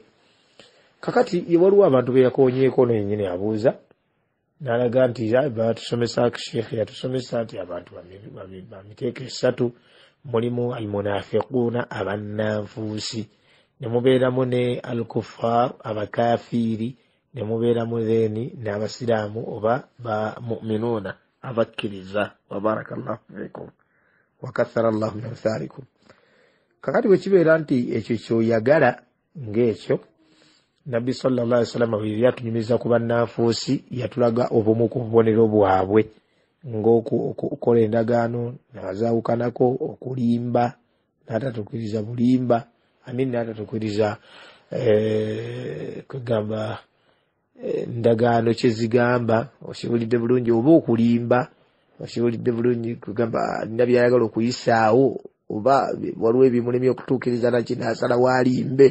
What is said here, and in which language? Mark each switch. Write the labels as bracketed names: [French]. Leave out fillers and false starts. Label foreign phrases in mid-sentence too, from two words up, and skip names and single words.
[Ganda] Kakati waliwo abantu be yakoonyeeko nennyini abuuza n'alaga nti batusomesa Sheikh yatusomesa nti abantu bamiteeko esatu mulimu almunafiquuna abannanfuusi, ne mubeeramu ne alkuffar abakafiiri, ne mubeeramu theni n'abasiraamu oba ba mu'minuuna abakkiriza. [Arabic] وبارك الله فيكم وكثر الله من أمثالكم. [Ganda] Kakati bwe kibeera nti ekyo kyoyagala ng'ekyo, Nabbi [Arabic] صلى الله عليه وسلم [Ganda] bwe yatunyumiza ku bannanfuusi yatulaga obumu ku bubonero bwabwe ng'okukola endagaano n'azaawukanako, okulimba n'atatukiriza bulimba, n'atatukiriza kugamba ndagaano kyezigamba, okiwulidde bulungi, oba okulimba okiwulidde bulungi, kugamba nina byayagala okuyisaawo oba waliwo ebimulemye okutuukiriza nakyo n'asalawo alimbe.